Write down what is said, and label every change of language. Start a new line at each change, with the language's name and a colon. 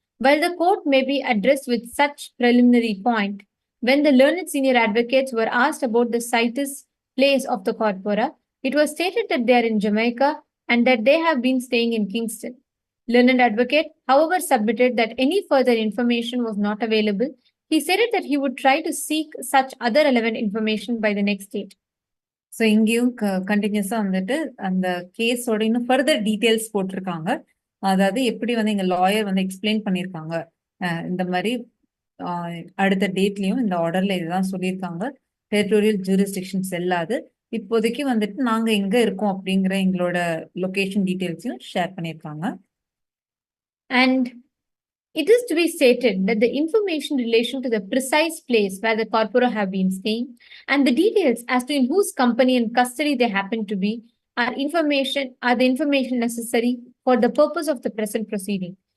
English: While the court may be addressed with such preliminary point, when the learned senior advocates were asked about the situs place of the corpora, it was stated that they are in Jamaica and that they have been staying in Kingston. Learned advocate, however, submitted that any further information was not available. He stated that he would try to seek such other relevant information by the next date.
Tamil: So இங்கேயும் கண்டினியூஸா வந்துட்டு அந்த கேஸோட இன்னும் further details போட்டிருக்காங்க. அதாவது எப்படி வந்து எங்க லாயர் வந்து எக்ஸ்பிளைன் பண்ணியிருக்காங்க. இந்த மாதிரி அடுத்த டேட்லயும் இந்த ஆர்டர்ல இதுதான் சொல்லியிருக்காங்க. டெரிட்டோரியல் ஜூரிஸ்டிக்ஷன் செல்லாது. இப்போதைக்கு வந்துட்டு நாங்க எங்க இருக்கோம் அப்படிங்கிற எங்களோட லொகேஷன் டீட்டெயில்ஸையும் ஷேர் பண்ணியிருக்காங்க.
English: And it is to be stated that the information in relation to the precise place where the corpora have been staying and the details as to in whose company and custody they happen to be are the information necessary for the purpose of the present proceeding.